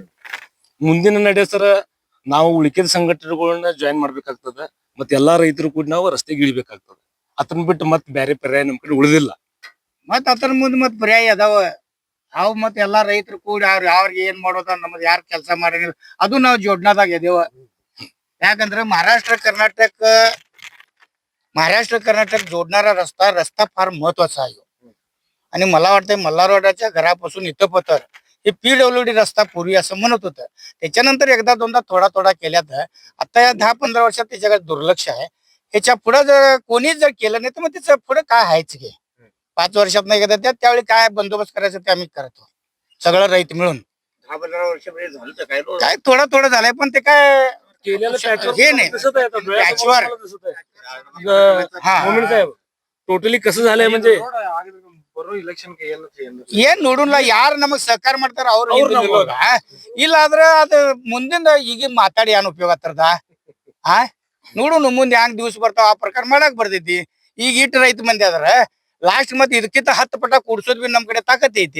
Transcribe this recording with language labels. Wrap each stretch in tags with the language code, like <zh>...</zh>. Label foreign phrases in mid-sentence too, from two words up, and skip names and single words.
<kn>ಮುಂದಿನ ನಡೆ ಸರ ನಾವು ಉಳಿಕೆದ ಸಂಘಟನೆಗಳನ್ನ ಜಾಯಿನ್ ಮಾಡ್ಬೇಕಾಗ್ತದೆ. ಮತ್ತೆ ಎಲ್ಲಾ ರೈತರು ಕೂಡ ನಾವು ರಸ್ತೆಗೆ ಇಳಿಬೇಕಾಗ್ತದೆ. ಅದನ್ನ ಬಿಟ್ಟು ಮತ್ತೆ ಬೇರೆ ಪರ್ಯಾಯ ನಮ್ ಕಡೆ ಉಳಿದಿಲ್ಲ. ಮತ್ ಅದ್ರ ಮುಂದ್ ಮತ್ ಪರ್ಯಾಯ ಅದಾವ. ಅವ್ ಮತ್ ಎಲ್ಲಾ ರೈತರು ಕೂಡಿ ಅವ್ರಿಗೆ ಏನ್ ಮಾಡೋದ, ನಮ್ದು ಯಾರು ಕೆಲಸ ಮಾಡಂಗಿಲ್ಲ, ಅದು ನಾವು ಜೋಡ್ನಾದಾಗ ಎದೇವ.</kn> <mr>ಯಾಕಂದ್ರೆ महाराष्ट्र कर्नाटक जोडणारा रस्ता फार महत्वाचा आहे. आणि मला वाटतंय मल्हारवाड्याच्या घरापासून इथं पतर हे PWD रस्ता पूर्वी असं म्हणत होतं. त्याच्यानंतर एकदा दोनदा थोडा केल्यात. आता या 10-15 वर्षात त्याच्याकडे दुर्लक्ष आहे. ह्याच्या पुढे जर कोणीच जर केलं नाही तर मग त्याचं पुढे काय हायच घे. 5 वर्षात नाही एकदा त्यावेळी काय बंदोबस्त करायचं ते आम्ही करतो, सगळं रैत मिळून. 10-15 वर्ष झालं काय थोडं झालंय, पण ते काय हे नाही ಟೋಟಲಿ ಕಸ झालंय. म्हणजे</mr> <kn>ಏನ್ ನೋಡೋಣ, ಯಾರು ನಮಗ್ ಸಹಕಾರ ಮಾಡ್ತಾರ ಅವ್ರು ಇಲ್ಲ ಆದ್ರ ಅದ ಮುಂದಿಂದ ಈಗ ಮಾತಾಡಿ ಏನ್ ಉಪಯೋಗ ಆಗ್ತದ? ನೋಡೋಣ ಮುಂದೆ ಹ್ಯಾಂಗ್ ದಿವ್ಸ ಬರ್ತಾವ, ಆ ಪ್ರಕಾರ ಮಾಡಕ್ ಬರ್ತೈತಿ. ಈಗ ಇಟ್ಟು ರೈತ ಮಂದಿ ಅದ್ರ ಲಾಸ್ಟ್ ಮತ್ತೆ ಇದಕ್ಕಿಂತ 10 ಪಟ ಕೂಡ್ಸೋದ್ ಬಿ ನಮ್ ಕಡೆ ತಾಕತ್ ಐತಿ.</kn>